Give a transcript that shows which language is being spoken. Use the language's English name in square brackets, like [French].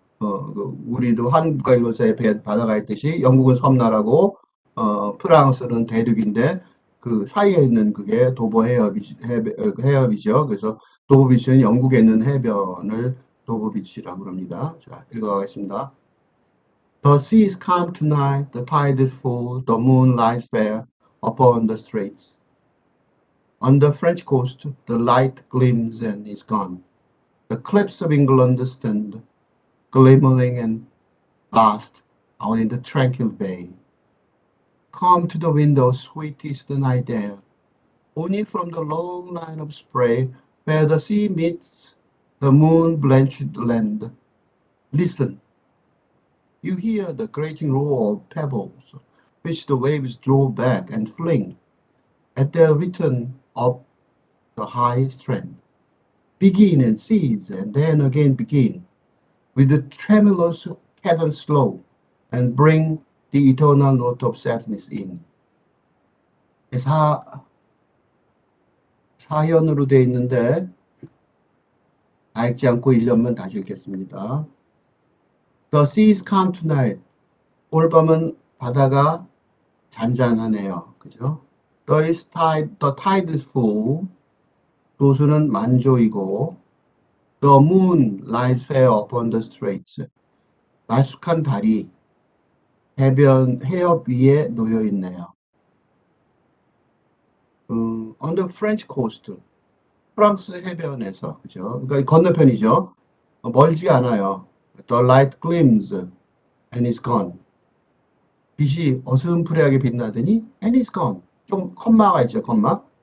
[Korean] 우리도 한국과 일본 사이에 바다가 있듯이 영국은 섬나라고 프랑스는 대륙인데 그 사이에 있는 그게 도보 해협이죠. 그래서 도보 비치는 영국에 있는 해변을 도보 비치라고 합니다. 자, 읽어가겠습니다. [English] The sea is calm tonight, the tide is full, the moon lies fair upon the straits. On the French coast, the light gleams and is gone. The cliffs of England stand, glimmering and vast, out in the tranquil bay. Come to the window, sweet is the night air, only from the long line of spray where the sea meets the moon-blenched land. Listen, you hear the grating roar of pebbles, which the waves draw back and fling at their return up the high strand. Begin and cease, and then again begin, with the tremulous cadence slow, and bring the eternal note of sadness in. [Korean] 사, 사현으로 되어 있는데 다 읽지 않고 1년만 다시 읽겠습니다. [English] The sea is calm tonight. [Korean] 오늘 밤은 바다가 잔잔하네요. 그죠? [English] The tide is full. [Korean] 도수는 만조이고 [English] The moon lies fair upon the straits. [Korean] 말쑥한 달이 해협 위에 놓여 있네요. [English] On the French coast, [Korean] 프랑스 해변에서, 그죠? 그러니까 건너편이죠. 멀지 않아요. [English] The light gleams and is gone. [Korean] 빛이 어슴푸레하게 빛나더니 [English] and is gone. [Korean] 좀 컴마가 있죠, 컴마.